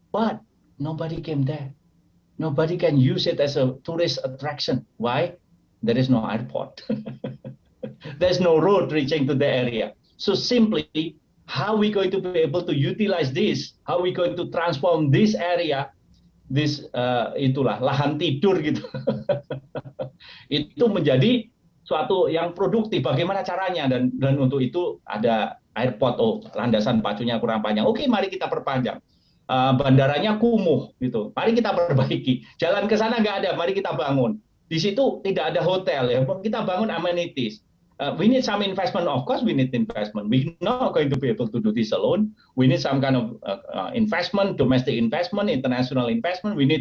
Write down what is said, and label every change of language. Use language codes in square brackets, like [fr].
[en] But nobody came there. Nobody can use it as a tourist attraction. Why? There is no airport. There's no road reaching to the area. So simply, how we going to be able to utilize this? How we going to transform this area? This [id] itulah lahan tidur gitu. Itu menjadi suatu yang produktif. Bagaimana caranya? Dan untuk itu ada airport. Oh, landasan pacunya kurang panjang. Oke, mari kita perpanjang. Bandaranya kumuh gitu. Mari kita perbaiki. Jalan ke sana nggak ada. Mari kita bangun. Di situ tidak ada hotel ya. Kita bangun amenities. [en] We need some investment. Of course, we need investment. We're not going to be able to do this alone. We need some kind of investment, domestic investment, international investment.